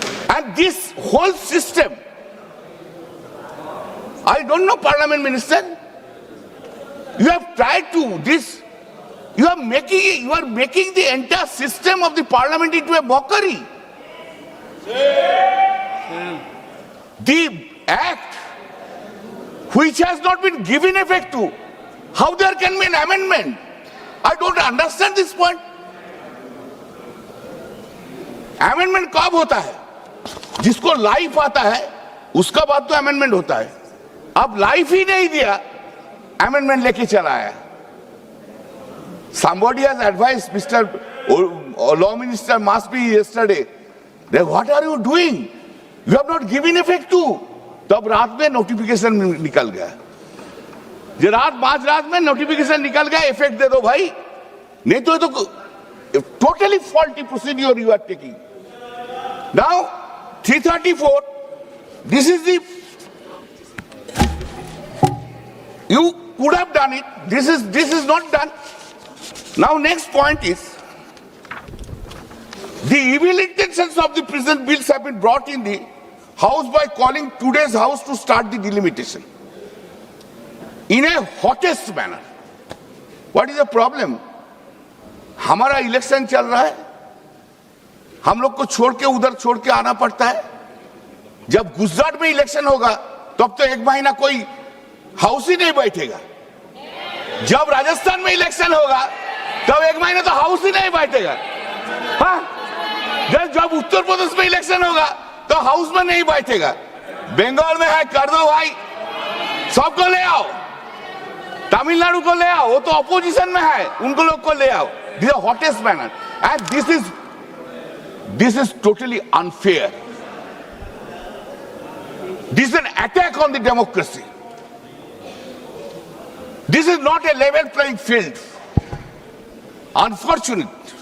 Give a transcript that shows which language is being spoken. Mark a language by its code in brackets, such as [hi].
[en] And this whole system, I don't know, Parliament Minister, you have tried to this, you are making the entire system of the Parliament into a mockery. The act which has not been given effect to, how there can be an amendment? I don't understand this point. [hi] Amendment कब होता है? जिसको life आता है उसका बाद तो amendment होता है. अब लाइफ ही नहीं दिया, अमेंडमेंट लेके चला आया. [en] Somebody has advised Mr. Law Minister must be yesterday. Then what are you doing? You have not given effect to. [hi] तब रात में नोटिफिकेशन निकल गया. जो रात 5 रात में नोटिफिकेशन निकल गया, इफेक्ट दे दो भाई. नहीं तो [en] totally faulty procedure you are taking. Now 334, this is the, you could have done it. This is not done. Now next point is, the evil intentions of the present bills have been brought in the House by calling today's House to start the delimitation in a hottest manner. What is the problem? [hi] हमारा election चल रहा है, हम लोग को छोड़ के उधर छोड़ के आना पड़ता है. जब गुजरात में इलेक्शन होगा तब तो 1 महीना कोई हाउस ही नहीं बैठेगा. जब राजस्थान में इलेक्शन होगा तब 1 महीना तो हाउस ही नहीं बैठेगा. हाँ, जब उत्तर प्रदेश में इलेक्शन होगा तो हाउस में नहीं बैठेगा. बंगाल में है, कर दो भाई, सबको ले आओ. तमिलनाडु को ले आओ, वो तो अपोजिशन में है, उनको लोग को ले आओ. [en] This is the hottest manner, and this is totally unfair. This is an attack on the democracy. This is not a level playing field. Unfortunate.